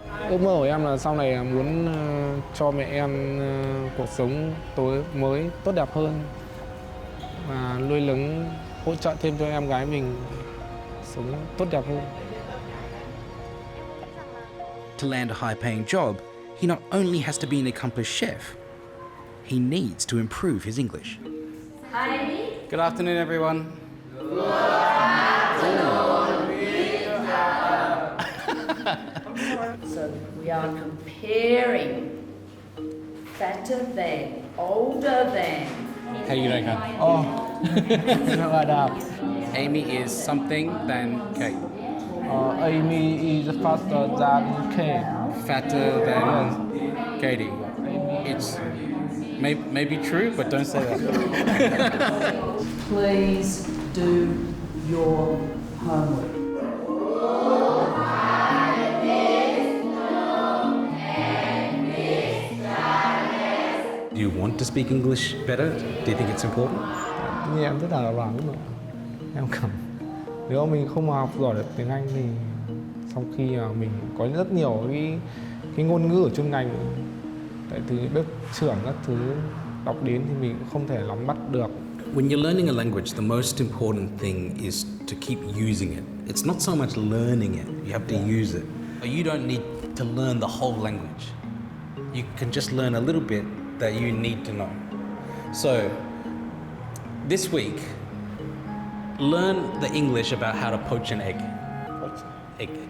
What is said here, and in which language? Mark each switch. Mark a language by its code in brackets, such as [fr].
[vi] Ước mơ của em là sau này muốn cho mẹ em cuộc sống mới tốt đẹp hơn và nuôi nấng hỗ trợ thêm cho em gái mình sống tốt đẹp hơn. [en] To land a high-paying job, he not only has to be an accomplished chef, he needs to improve his English. Good afternoon, everyone. So we are comparing fatter than, older than. How you doing, Kang? Hello, Adam. Amy is something than Kate. Amy is faster than Kate. Fatter than Katie. It's maybe true, but don't say that. Please do your homework. Do you want to speak English better? Do you think it's important? [vi] Như em rất là loạn lúc nào. Em cảm nếu mà mình không học giỏi được tiếng Anh thì sau khi mình có rất nhiều cái ngôn ngữ ở chuyên ngành, tại từ bếp trưởng các thứ đọc đến thì mình cũng không thể nắm bắt được. [en] When you're learning a language, the most important thing is to keep using it. It's not so much learning it, you have to use it. You don't need to learn the whole language. You can just learn a little bit that you need to know. So, this week, learn the English about how to poach an egg. Egg.